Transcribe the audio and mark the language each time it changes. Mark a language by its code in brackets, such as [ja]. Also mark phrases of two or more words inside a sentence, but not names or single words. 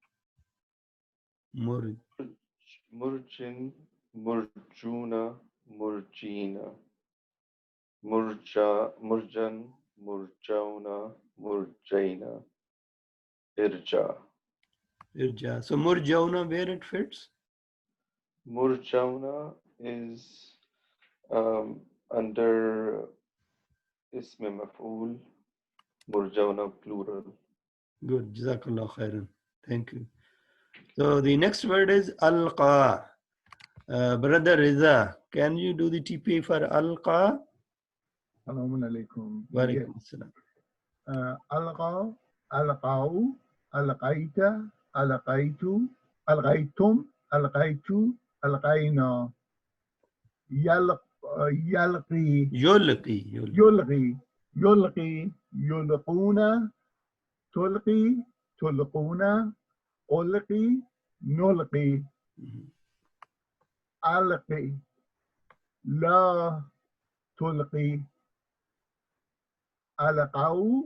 [ar] Mur. مرجٍ مرجونَ مرجينَ. مرجى مرجيان مرجون مرجين. Irja. Irja. So murjauna, [en] where it fits? Murjauna is under [ar] اسم مفعول, [en] murjauna plural. Good. [ar] جزاك الله خيرا. [en] Thank you. So the next word is alqa. Brother Riza, can you do the TP for alqa? [ar] السلام عليكم. وعليكم السلام. Alqa, ألقوا ألقيتَ ألقيتُ ألقيتم ألقيتُ ألقينا. Yalqi, Yulqi. يلقي يلقي يلقون تلقي تلقون ألقي نلقي ألقِ لا تلقِ ألقوا,